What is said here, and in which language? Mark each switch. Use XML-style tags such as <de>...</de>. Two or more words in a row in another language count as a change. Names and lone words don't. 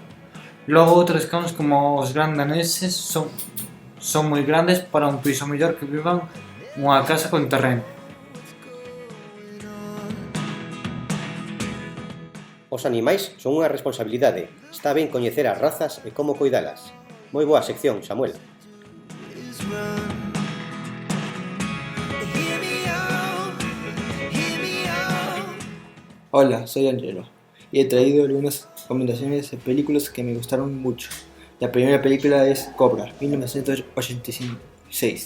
<gl>Logo outros cans como os gran daneses son moi grandes para un piso, mellor que vivan nunha casa con terreno. Os animais son unha responsabilidade. Está ben coñecer as razas e como coidalas. Moi boa sección, Samuel.</gl> <es>Hola, soy Angelo y he traído algunas recomendaciones de películas que me gustaron mucho. La primera película es Cobra, 1986.</es>